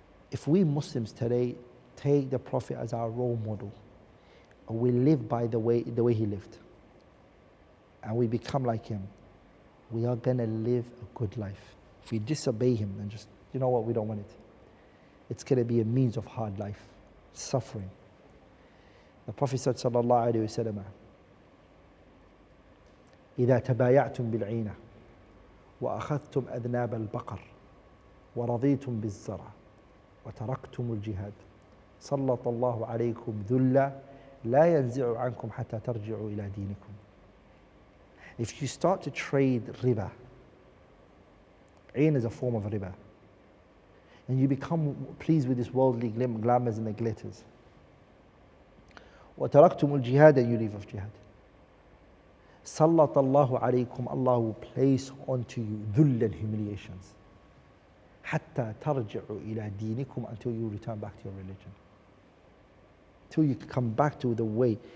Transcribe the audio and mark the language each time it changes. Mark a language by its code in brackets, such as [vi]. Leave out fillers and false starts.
[en] If we Muslims today take the Prophet as our role model, and we live by the way he lived, and we become like him, we are going to live a good life. If we disobey him and just, you know what, we don't want it, it's going to be a means of hard life, suffering. The Prophet said, [ar] sallallahu alayhi wa sallam, إذا تبايعتم بالعينة وأخذتم أذناب البقر ورضيتم بالزرع وتركتم الجهاد سلط الله عليكم ذلا لا ينزع عنكم حتى ترجعوا إلى دينكم. [en] If you start to trade riba, ain is a form of riba, and you become pleased with this worldly glamours and the glitters, [ar] وتركتم الجهاد, [en] and you leave off jihad, [ar] سلط الله عليكم, [en] Allah will place onto you ذل, humiliations, [ar] حتى ترجعوا إلى دينكم, [en] until you return back to your religion, till you come back to the way.